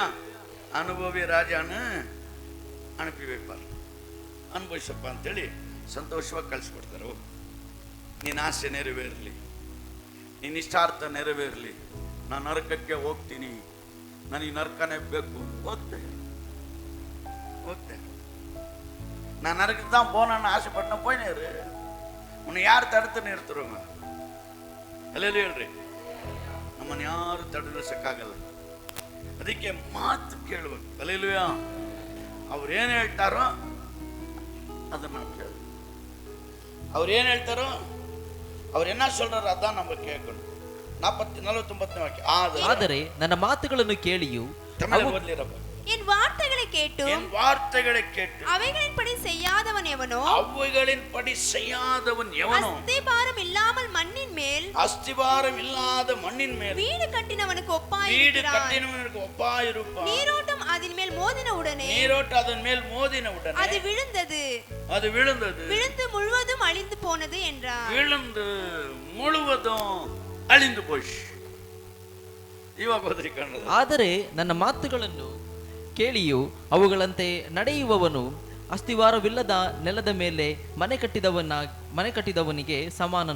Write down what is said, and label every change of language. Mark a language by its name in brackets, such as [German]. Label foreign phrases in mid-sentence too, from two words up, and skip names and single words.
[Kannada] ಅನುಭವಿ ರಾಜನ ಅನುಭವಿಪಾರ ಅನುಭವಿಸಪ್ಪ ಅಂತೇಳಿ ಸಂತೋಷವಾಗಿ ಕಳಿಸ್ಕೊಡ್ತಾರೆ. ನಿನ್ನ ಆಸೆ ನೆರವೇರಲಿ, ನಿನ್ನ ಇಷ್ಟಾರ್ಥ ನೆರವೇರಲಿ, ನಾನು ನರಕಕ್ಕೆ ಹೋಗ್ತೀನಿ, ನನಗೆ ನರಕನೇ ಬೇಕು, ಹೋಗ್ತೇನೆ. ನಾನು ನರಕಕ್ಕೆ [Tamil] தான் போனான்னு ஆசைப்பட்டேன், போயினேரு. உன்னை யார் தடுத்து நிறுத்துறவங்க? [Kannada] ಅಲ್ಲೇಲೂ ಹೇಳ್ರಿ, ನಮ್ಮನ್ನು ಯಾರು ತಡೆಸಕ್ಕಾಗಲ್ಲ. ಅದಕ್ಕೆ ಮಾತು ಕೇಳಬೇಕು. ಅಲ್ಲೇಲೂಯಾ. ಅವ್ರು ಏನು ಹೇಳ್ತಾರೋ ಅದನ್ನ ನಾವು ಕೇಳಬೇಕು. ಅವ್ರು ಏನು ಹೇಳ್ತಾರೋ, ಅವ್ರು [Tamil] என்ன சொல்றாரோ அதான் நம்ம கேட்கணும். [Kannada] 49ನೇ ವಾಕ್ಯ. ಆದರೆ ನನ್ನ ಮಾತುಗಳನ್ನು ಕೇಳಿಯು [Tamil] என் வார்த்தைகளை கேட்டு அவைகளின்படி செய்யாதவன் எவனோ அஸ்திபாரம் இல்லாமல் மண்ணின் மேல் வீடு கட்டினவனுக்கு ஒப்பாயிருப்பான். நீரோட்டம் அதன் மேல் மோதின உடனே அது விழுந்தது, விழுந்து முழுவதும் அழிந்து போனது என்றார். அழிந்து போச்சு. [Kannada] ಆದರೆ ನನ್ನ ಮಾತುಗಳನ್ನು ಕೇಳಿಯು ಅವುಗಳಂತೆ ನಡೆಯುವವನು ಅಸ್ತಿವಾರವಿಲ್ಲದ ನೆಲದ ಮೇಲೆ ಮನೆ ಕಟ್ಟಿದವನಿಗೆ ಸಮಾನನು.